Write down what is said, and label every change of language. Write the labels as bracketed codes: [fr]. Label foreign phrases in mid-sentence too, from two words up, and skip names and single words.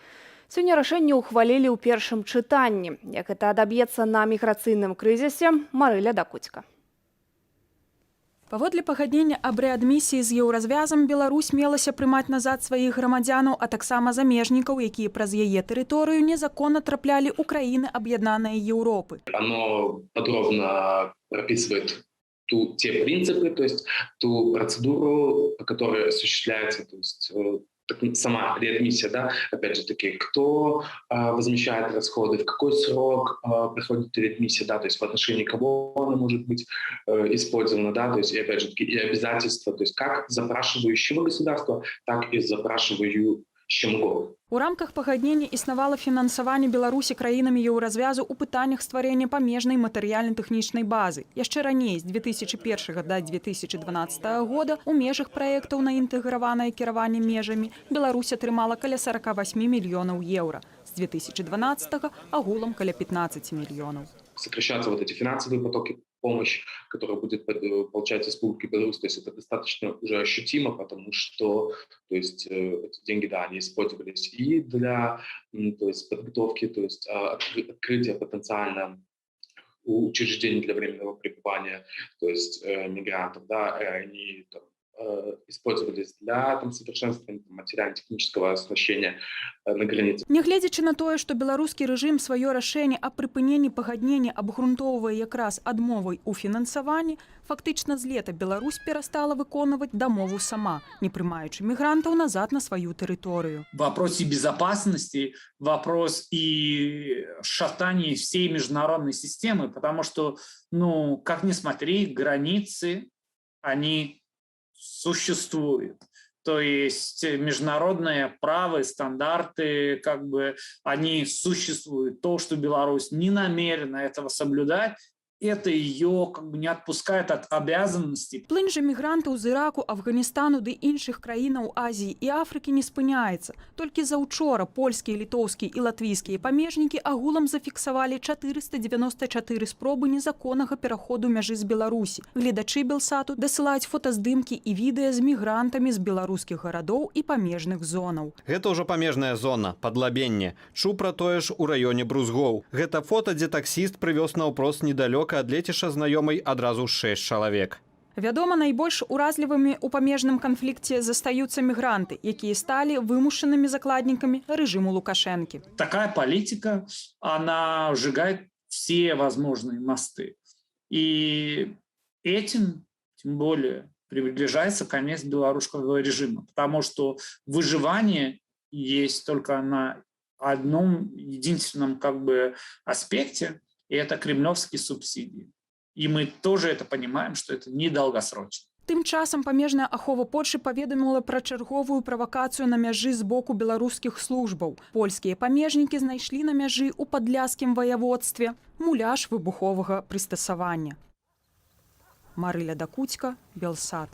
[be] Сёння рашэнне ўхвалілі ў першым чытанні. Як гэта адаб'ецца на міграцыйным крызісе, Марыля Дакуцька. Паводле пагаднення аб рэадмісіі з еўразвязам Беларусь мелася прымаць назад сваіх грамадзянаў, а таксама замежнікаў, якія праз яе тэрыторыю незаконна траплялі ў краіны аб'яднанай Еўропы. [ru] Оно подробно прописывает те принципы, то есть ту процедуру, по которой осуществляется, то есть сама реадмиссия, да, опять же таки, кто возмещает расходы, в какой срок проходит реадмиссия, да, то есть в отношении кого она может быть использована, да, то есть и опять же таки и обязательства, то есть как запрашивающего государства, так и запрашивающего. [be] У рамках пагаднення існавала фінансаванне Беларусі краінамі еўразвязу ў пытаннях стварэння памежнай матэрыяльна-тэхнічнай базы. Яшчэ раней, з 2001 да 2012 года, у межах праектаў на інтэграванае кіраванне межамі Беларусь атрымала каля 48 мільёнаў еўра. З 2012 агулам каля 15 мільёнаў. [ru] Сокращаться вот эти финансовые потоки, помощь, которая будет получать Республика Беларусь, то есть это достаточно уже ощутимо, потому что, то есть эти деньги, да, они использовались и для, то есть подготовки, то есть открытия потенциально учреждений для временного пребывания, то есть мигрантов, да, они там использовались для совершенствования материально-технического оснащения на границе. [be] Нягледзячы на тое, што беларускі рэжым сваё рашэнне аб прыпыненні пагаднення абгрунтоўвае якраз адмовай у фінансаванні, фактычна з лета Беларусь перастала выконваць дамову сама, не прымаючы мігрантаў назад на сваю тэрыторыю. [ru] Вопрос и безопасности, вопрос и шатания всей международной системы, потому что, как ни смотри, границы, они существует. То есть международное право и стандарты, как бы, они существуют. То, что Беларусь не намерена этого соблюдать, это ее как бы не отпускает от обязанностей. [be] Плынь жа мігрантаў з Іраку, Афганістану ды іншых краінаў Азіі і Афрыкі не спыняецца. Толькі заўчора польскія, літоўскія і латвійскія памежнікі агулам зафіксавалі 494 спробы незаконнага пераходу мяжы з Беларусі. Гледачы Белсату дасылаюць фотаздымкі і відэа з мігрантамі з беларускіх гарадоў і памежных зонаў. Гэта ўжо памежная зона, падлабенне. Чуў пра тое ж у раёне Брузгоў. Гэта фота, дзе таксіст прывёз наўпрост недалёка ад лецішча знаёмай адразу 6 чалавек. Вядома, найбольш уразлівымі ў памежным канфлікце застаюцца мігранты, якія сталі вымушанымі закладнікамі рэжыму Лукашэнкі. [ru] Такая политика, она сжигает все возможные мосты. И этим, тем более, приближается конец белорусского режима, потому что выживание есть только на одном единственном как бы аспекте, и это кремлевские субсидии. И мы тоже это понимаем, что это недолгосрочно. [be] Тым часам памежная ахова Польшы паведаміла пра чарговую правакацыю на мяжы з боку беларускіх службаў. Польскія памежнікі знайшлі на мяжы ў падляскім ваяводстве муляж выбуховага прыстасавання. Марыля Дакуцька, Белсат.